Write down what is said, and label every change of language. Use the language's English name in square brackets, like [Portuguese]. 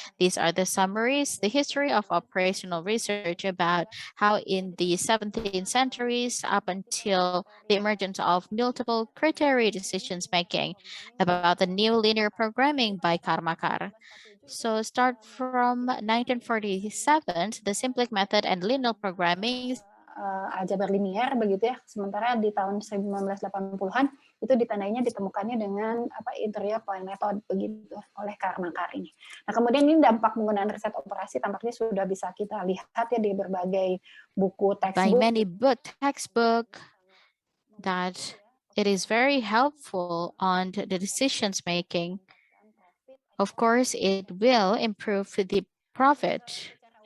[English] These are the summaries, the history of operational research about how in the 17th centuries up until the emergence of multiple criteria decisions making about the new linear programming by Karmakar. So start from 1947, the Simplic method and linear programming [Indonesian] aljabar linier begitu ya. Sementara di tahun 1980-an itu ditandainya ditemukannya dengan interior point method begitu oleh Karmakar ini. Nah, kemudian ini dampak penggunaan riset operasi tampaknya sudah bisa kita lihat ya di berbagai buku textbook. [English] By many textbook that it is very helpful on the decisions making. Of course, it will improve the profit.